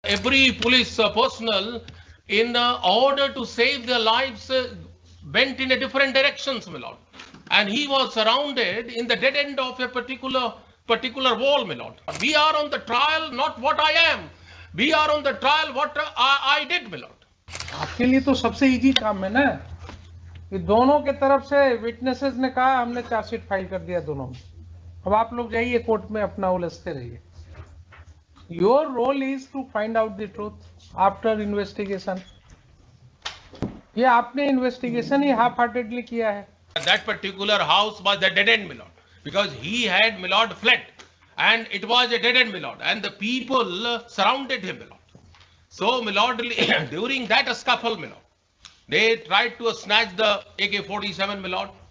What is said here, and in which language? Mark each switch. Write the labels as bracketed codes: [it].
[en] Every police personnel, in order to save their lives, went in a different directions, my lord. And he was surrounded in the dead end of a particular wall, my lord. We are on the trial, not what I am. We are on the trial, what I did, my lord. [hi] आपके लिए तो सबसे easy काम है ना कि दोनों के तरफ से विटनेसेस ने कहा हमने चार्जशीट फाइल कर दिया दोनों में। अब आप लोग जाइए कोर्ट में अपना उलझते रहिए। [en] Your role is to find out the truth after investigation. [hi] ये आपने इन्वेस्टिगेशन ही [en] half heartedly [hi] किया है। [en] That particular house was a dead end, my lord, because he had, my lord, fled, and it was a dead end, my lord, and the people surrounded him, my lord. So, my lord, during that scuffle, my lord, they tried to snatch the AK-47, my lord.